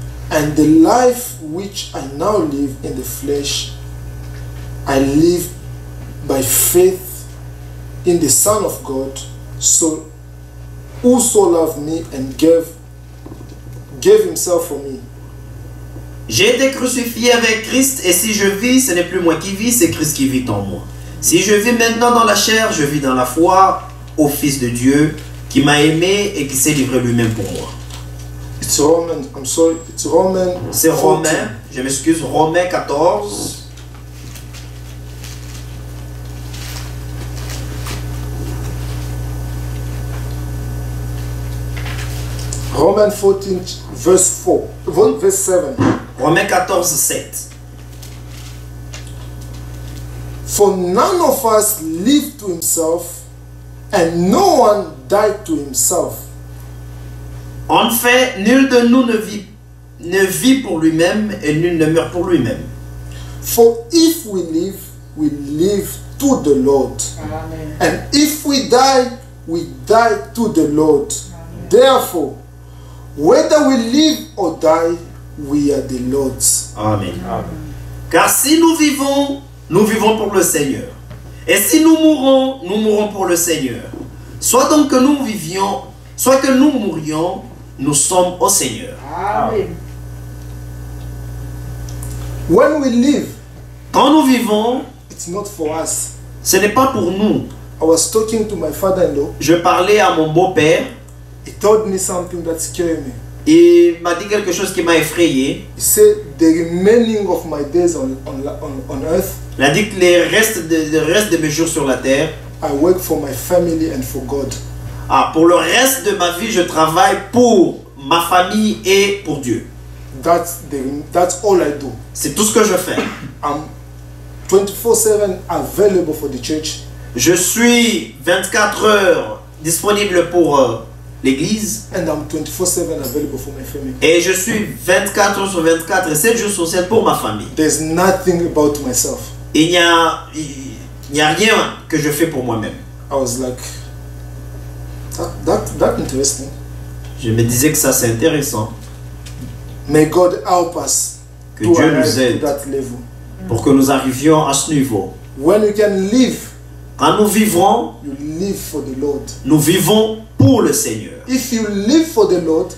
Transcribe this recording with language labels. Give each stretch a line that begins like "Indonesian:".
English: And the life which I now live in the flesh, I live by faith in the Son of God, who so loved me and gave himself for me.
French: J'ai été crucifié avec Christ et si je vis, ce n'est plus moi qui vis, c'est Christ qui vit en moi. Si je vis maintenant dans la chair, je vis dans la foi au Fils de Dieu qui m'a aimé et qui s'est livré lui-même pour moi.
English: It's Roman, I'm sorry, it's Roman.
French: C'est 14. Romains, je m'excuse, Romains 14.
English: Romans 14, verse 4, verse 7.
French: Romains 14, 7.
English: For none of us lived to himself, and no one died to himself.
French: En fait, nul de nous ne vit pour lui-même et nul ne meurt pour lui-même.
English: For if we live to the Lord. Amen. And if we die to the Lord. Therefore, whether we live or die, we are the Lord's.
French: Amen. Car si nous vivons pour le Seigneur. Et si nous mourons, nous mourrons pour le Seigneur. Soit donc que nous vivions, soit que nous mourions, nous sommes au Seigneur. Amen.
English: When we live,
French: Quand nous vivons,
English: it's not for us.
French: ce n'est pas pour nous.
English: I was talking to my father-in-law.
French: Je parlais à mon beau-père.
English: He told me something that scared me.
French: Et il m'a dit quelque chose qui m'a effrayé.
English: He said, the remaining of my days on earth,
French: Il a dit que le reste de mes jours sur la terre,
English: I work for my family and for God.
French: pour le reste de ma vie, je travaille pour ma famille et pour Dieu.
English: That's all I do.
French: C'est tout ce que je fais.
English: I'm 24/7 available for the church.
French: Je suis 24 heures disponible pour l'église.
English: And I'm 24/7 available for my family.
French: Et je suis 24 heures sur 24 et 7 jours sur 7 pour ma famille.
English: There's nothing about myself.
French: Il n'y a rien que je fais pour moi-même.
English: I was like, that interesting.
French: Je me disais que ça c'est intéressant.
English: May God help us
French: Que
English: to
French: Dieu
English: arrive
French: nous aide
English: to that level.
French: pour que nous arrivions à ce niveau.
English: When you can live,
French: Quand nous vivrons,
English: you live for the Lord.
French: nous vivons pour le Seigneur.
English: If you live for the Lord,